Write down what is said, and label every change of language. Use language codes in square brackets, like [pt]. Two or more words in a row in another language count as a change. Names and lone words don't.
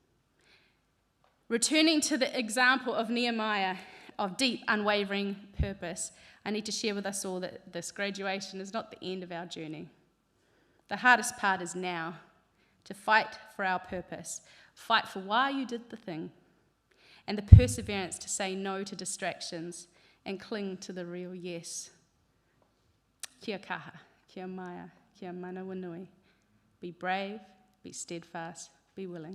[en] Returning to the example of Nehemiah, of deep, unwavering purpose, I need to share with us all that this graduation is not the end of our journey. The hardest part is now, to fight for our purpose, fight for why you did the thing, and the perseverance to say no to distractions and cling to the real yes. [mi] Kia kaha, kia maia, kia mana wanui. [en] Be brave, be steadfast, be willing.